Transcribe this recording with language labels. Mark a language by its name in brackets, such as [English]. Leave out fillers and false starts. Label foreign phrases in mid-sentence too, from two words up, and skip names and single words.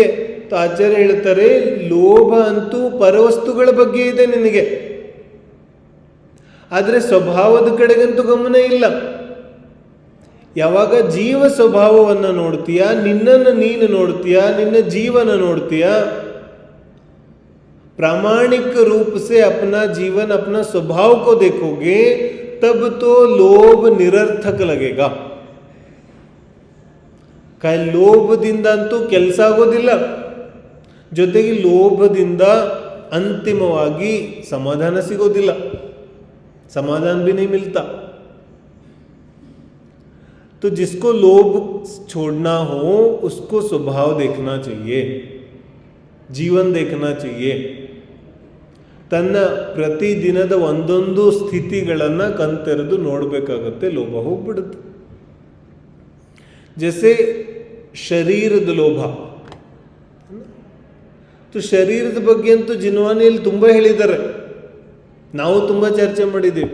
[Kannada] ಆಚಾರ್ಯ ಹೇಳ್ತಾರೆ, ಲೋಭ ಅಂತೂ ಪರವಸ್ತುಗಳ ಬಗ್ಗೆ ಇದೆ ನಿನಗೆ, ಆದರೆ ಸ್ವಭಾವದ ಕಡೆಗಂತೂ ಗಮನ ಇಲ್ಲ. ಯಾವಾಗ ಜೀವ ಸ್ವಭಾವವನ್ನು ನೋಡ್ತೀಯ, ನಿನ್ನನ್ನು ನೀನು ನೋಡ್ತೀಯ, ನಿನ್ನ ಜೀವನ ನೋಡ್ತೀಯ, [Hindi] प्रामाणिक रूप से अपना जीवन, अपना स्वभाव को देखोगे, तब तो लोभ निरर्थक लगेगा. [Kannada] ಲೋಭದಿಂದ ಅಂತೂ ಕೆಲಸ ಆಗೋದಿಲ್ಲ, ಜೊತೆಗೆ ಲೋಭದಿಂದ ಅಂತಿಮವಾಗಿ ಸಮಾಧಾನ ಸಿಗೋದಿಲ್ಲ. [Hindi] समाधान भी नहीं मिलता. तो जिसको लोभ छोड़ना हो उसको स्वभाव देखना चाहिए, जीवन देखना चाहिए. [Kannada] ತನ್ನ ಪ್ರತಿದಿನದ ಒಂದೊಂದು ಸ್ಥಿತಿಗಳನ್ನು ಕಣ್ತೆರೆದು ನೋಡಬೇಕಾಗತ್ತೆ. ಲೋಭ ಹೋಗ್ಬಿಡುತ್ತೆ. ಜೈಸೆ ಶರೀರದ ಲೋಭ. ಶರೀರದ ಬಗ್ಗೆ ಅಂತೂ ಜಿನ್ವಾನಿಯಲ್ಲಿ ತುಂಬ ಹೇಳಿದ್ದಾರೆ, ನಾವು ತುಂಬ ಚರ್ಚೆ ಮಾಡಿದ್ದೀವಿ.